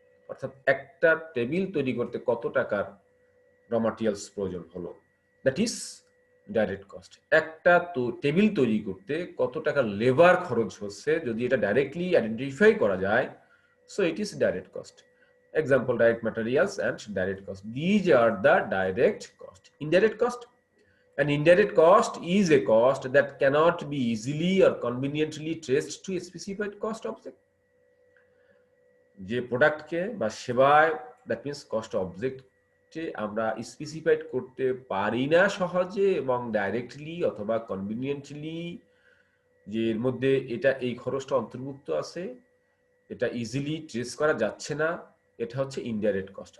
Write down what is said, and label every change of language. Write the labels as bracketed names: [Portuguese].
[Bangla] অর্থাৎ একটা টেবিল তৈরি করতে কত টাকার র ম্যাটেরিয়ালস প্রয়োজন হলো, [English] That is direct cost. [Bangla] একটা তো টেবিল তৈরি করতে কত টাকা লেবার খরচ হচ্ছে, যদি এটা ডাইরেক্টলি আইডেন্টিফাই করা যায়, [English] So it is direct cost. Example, direct materials and direct cost, these are the direct cost. [Bangla] Indirect cost, [English] an indirect cost is a cost that cannot be easily or conveniently traced to a specified cost object. [Bangla] যে প্রোডাক্টকে বা সেবায়, [English] that means [Bangla] cost অবজেক্টে আমরা specified করতে পারি না সহজে এবং directly অথবা কনভিনিয়েন্টলি, যে এর মধ্যে এটা এই খরচটা অন্তর্ভুক্ত আছে, এটা ইজিলি ট্রেস করা যাচ্ছে না, এটা হচ্ছে ইনডাইরেক্ট কস্ট।